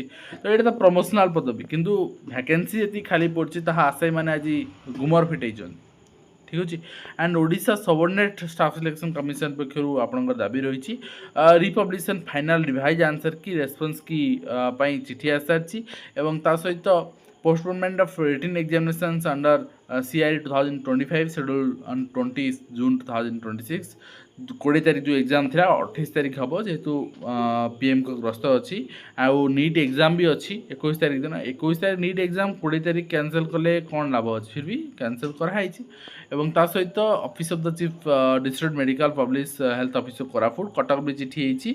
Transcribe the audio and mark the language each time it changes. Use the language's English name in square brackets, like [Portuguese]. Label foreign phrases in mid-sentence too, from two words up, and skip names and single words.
[Odia] ତ ଏଇଟା ତ ପ୍ରମୋସନାଲ୍ ପଦବୀ, କିନ୍ତୁ ଭ୍ୟାକେନ୍ସି ଯେତିକି ଖାଲି ପଡ଼ିଛି ତାହା ଆଶାୟୀମାନେ ଆଜି ଗୁମର ଫିଟେଇଛନ୍ତି। ଠିକ୍ ଅଛି। [English] and Odisha Subordinate Staff Selection Commission [Odia] ପକ୍ଷରୁ ଆପଣଙ୍କର ଦାବି ରହିଛି [English] republication final revise answer key response key [Odia] ପାଇଁ ଚିଠି ଆସିସାରିଛି ଏବଂ ତା ସହିତ [English] postponement of written examinations under CRE 2025 scheduled on 20 June 2026। [Odia] 20 ତାରିଖ ଯେଉଁ ଏକ୍ଜାମ୍ ଥିଲା 28 ତାରିଖ ହେବ, ଯେହେତୁ ପିଏମ୍ଙ୍କ ଗ୍ରସ୍ତ ଅଛି। ଆଉ ନିଟ୍ ଏକ୍ଜାମ୍ ବି ଅଛି 21 ତାରିଖ ଦିନ। 21 ତାରିଖ ନିଟ୍ ଏକ୍ଜାମ୍, 20 ତାରିଖ କ୍ୟାନସଲ୍ କଲେ କ'ଣ ଲାଭ ଅଛି? [Hindi] फिर भी [Odia] କ୍ୟାନସଲ୍ କରାହେଇଛି। ଏବଂ ତା ସହିତ ଅଫିସ୍ ଅଫ୍ ଦ ଚିଫ୍ ଡିଷ୍ଟ୍ରିକ୍ଟ ମେଡ଼ିକାଲ ପବ୍ଲିକ୍ ହେଲ୍ଥ ଅଫିସର କୋରାପୁଟ କଟକ ବି ଚିଠି ହେଇଛି।